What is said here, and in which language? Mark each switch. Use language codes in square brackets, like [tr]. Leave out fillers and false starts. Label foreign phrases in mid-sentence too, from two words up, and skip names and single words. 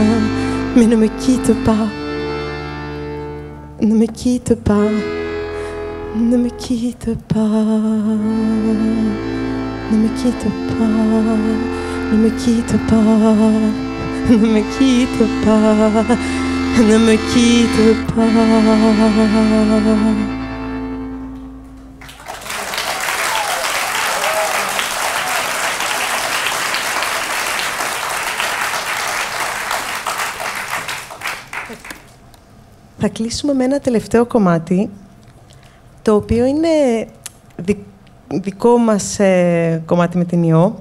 [fr] Mais ne me quitte pas, ne me quitte pas, ne me quitte pas, ne me quitte pas, ne me quitte pas, ne me quitte pas, ne me quitte pas. [el] Θα κλείσουμε με ένα τελευταίο κομμάτι, το οποίο είναι δικό μας κομμάτι με την Ιώ.